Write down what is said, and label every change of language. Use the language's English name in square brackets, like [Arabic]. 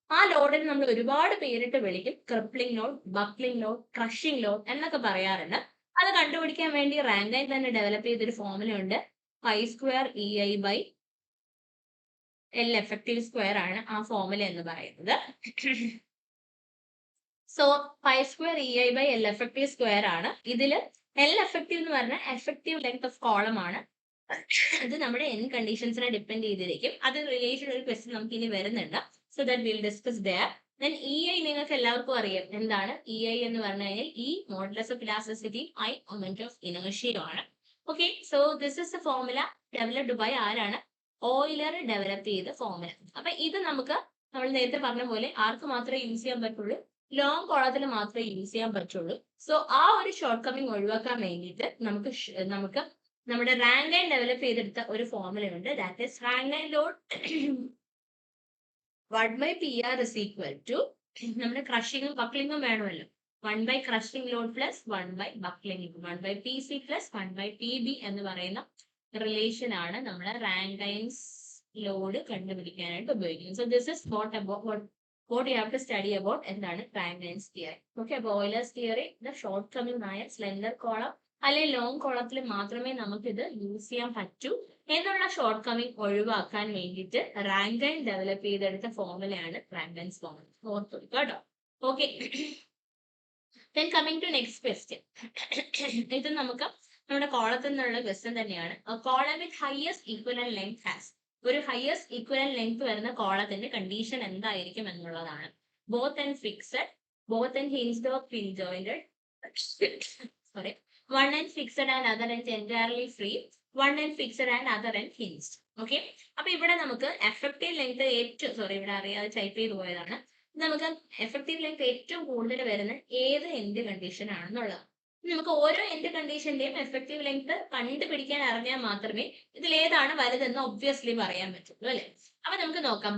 [Malayalam] ആ ലോഡിന് നമ്മൾ ഒരുപാട് പേരിട്ട് വിളിക്കും. Crippling load, buckling load, crushing load എന്നൊക്കെ പറയാറുണ്ട്. അത് കണ്ടുപിടിക്കാൻ വേണ്ടി റാങ്കൈൻ തന്നെ ഡെവലപ്പ് ചെയ്തൊരു ഫോർമുല ഉണ്ട്. [English] π² EI by L effective square [Malayalam] ആണ് ആ ഫോർമുല എന്ന് പറയുന്നത്. So [English] π² EI by L effective square [Malayalam] ആണ്. ഇതില് എൽ എഫക്റ്റീവ് എന്ന് പറഞ്ഞാൽ എഫക്റ്റീവ് ലെങ്ത് ഓഫ് കോളം ആണ്. ഇത് നമ്മുടെ എൻ കണ്ടീഷൻസിനെ ഡിപ്പെൻഡ് ചെയ്തിരിക്കും. അത് റിലേറ്റഡ് ഒരു ക്വസ്റ്റ്യൻ നമുക്ക് ഇനി വരുന്നുണ്ട്. [English] So that will discuss there. [Malayalam] Then E I നിങ്ങൾക്ക് എല്ലാവർക്കും അറിയാം എന്താണ് ഇ ഐ എന്ന് പറഞ്ഞു കഴിഞ്ഞാൽ E modulus of elasticity, I moment of inertia ആണ്. [English] okay, so this is a formula developed by [Malayalam] ആരാണ്? ഓയിലർ ഡെവലപ്പ് ചെയ്ത ഫോർമുല. അപ്പൊ ഇത് നമുക്ക് നമ്മൾ നേരത്തെ പറഞ്ഞ പോലെ ആർക്ക് മാത്രമേ യൂസ് ചെയ്യാൻ പറ്റുള്ളൂ? ലോങ് കോളത്തിൽ മാത്രമേ യൂസ് ചെയ്യാൻ പറ്റുള്ളൂ. സോ ആ ഒരു ഷോർട്ട് കമ്മിങ് ഒഴിവാക്കാൻ വേണ്ടിയിട്ട് നമുക്ക് നമ്മുടെ റാങ്കൈൻ ഡെവലപ്പ് ചെയ്തെടുത്ത ഒരു ഫോർമുല ഉണ്ട്. [English] that is Rankine load 1/PR is equal to [Malayalam] നമ്മുടെ ക്രഷിങ്ങും ബക്ലിങ്ങും വേണമല്ലോ. [English] 1 by crushing load plus 1 by buckling, 1 by PC plus 1 by PB [Malayalam] എന്ന് പറയുന്ന റിലേഷൻ ആണ് നമ്മുടെ റാങ്കൈൻസ് ലോഡ് കണ്ടുപിടിക്കാനായിട്ട് ഉപയോഗിക്കുന്നത്. [English] so this is what you have to study about [Malayalam] എന്താണ് Rankine's theory. Okay, അപ്പോൾ ഓയിലേഴ്സ് തിയറി ഷോർട്ട് കമ്മിങ് ആയ സ്ലെൻഡർ കോളം അല്ലെങ്കിൽ ലോങ് കോളത്തിൽ മാത്രമേ നമുക്ക് ഇത് യൂസ് ചെയ്യാൻ പറ്റൂ എന്നുള്ള ഷോർട്ട് കമ്മിങ് ഒഴിവാക്കാൻ വേണ്ടിയിട്ട് റാങ്കൈൻ ഡെവലപ്പ് ചെയ്തെടുത്ത ഫോർമുലയാണ് റാങ്കൈൻസ് ഫോർമുല. ഓർത്തു കേട്ടോ. [English] Okay, then coming to next question. [Malayalam] ഇത് നമുക്ക് നമ്മുടെ കോളത്തിൽ നിന്നുള്ള ക്വസ്റ്റ്യൻ തന്നെയാണ്. [English] column with highest equivalent length has, [Malayalam] ഒരു ഹയസ്റ്റ് ഈക്വലന്റ് ലെങ്ത് വരുന്ന കോളത്തിന്റെ കണ്ടീഷൻ എന്തായിരിക്കും എന്നുള്ളതാണ്. [English] both and fixed, both and hinged or pin jointed, [Malayalam] sorry, [English] one end fixed and other end entirely free, one end fixed and other end hinged. [Malayalam] Okay, അപ്പൊ ഇവിടെ നമുക്ക് effective length ഏറ്റവും, sorry ഇവിടെ അറിയാതെ type ചെയ്ത് പോയതാണ്. നമുക്ക് എഫക്റ്റീവ് ലെങ്ത് ഏറ്റവും കൂടുതൽ വരുന്ന ഏത് എൻഡ് കണ്ടീഷൻ ആണെന്നുള്ളത്. നമുക്ക് ഓരോ എൻഡ് കണ്ടീഷന്റെയും എഫക്റ്റീവ് ലെങ്ത് കണ്ടുപിടിക്കാൻ അറിഞ്ഞാൽ മാത്രമേ ഇതിൽ ഏതാണ് വലുതെന്ന് ഒബ്വിയസ്ലി പറയാൻ പറ്റുള്ളൂ അല്ലെ. അപ്പൊ നമുക്ക് നോക്കാം.